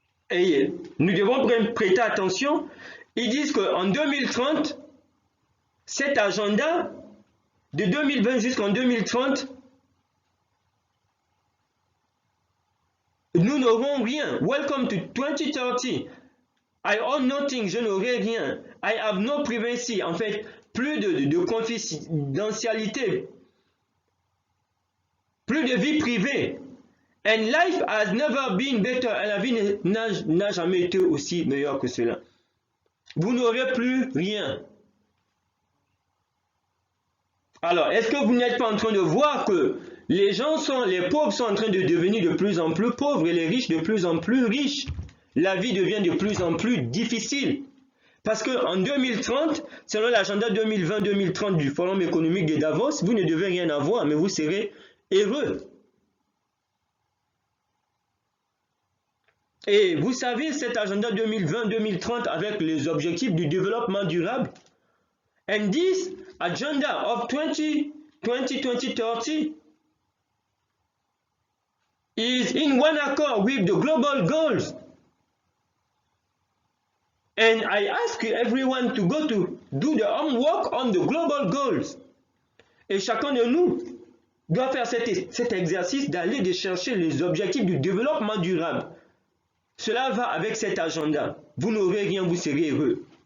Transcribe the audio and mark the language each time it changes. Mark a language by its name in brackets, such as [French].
[French] Et nous devons prêter attention. Ils disent qu'en 2030, cet agenda de 2020 jusqu'en 2030, nous n'aurons rien. [English] Welcome to 2030. I own nothing, [French] je n'aurai rien. [English] I have no privacy. [French] En fait, plus de confidentialité. Plus de vie privée. [English] And life has never been better. [French] Et la vie n'a jamais été aussi meilleure que cela. Vous n'aurez plus rien. Alors, est-ce que vous n'êtes pas en train de voir que les pauvres sont en train de devenir de plus en plus pauvres et les riches de plus en plus riches? La vie devient de plus en plus difficile. Parce qu'en 2030, selon l'agenda 2020-2030 du Forum économique de Davos, vous ne devez rien avoir, mais vous serez heureux. Et vous savez, cet agenda 2020-2030 avec les objectifs du développement durable, [English] and this agenda of 2020-2030 is in one accord with the global goals. And I ask everyone to go to do the homework on the global goals. [French] Et chacun de nous doit faire cet exercice d'aller de chercher les objectifs du développement durable. Cela va avec cet agenda. Vous n'aurez rien, vous serez heureux.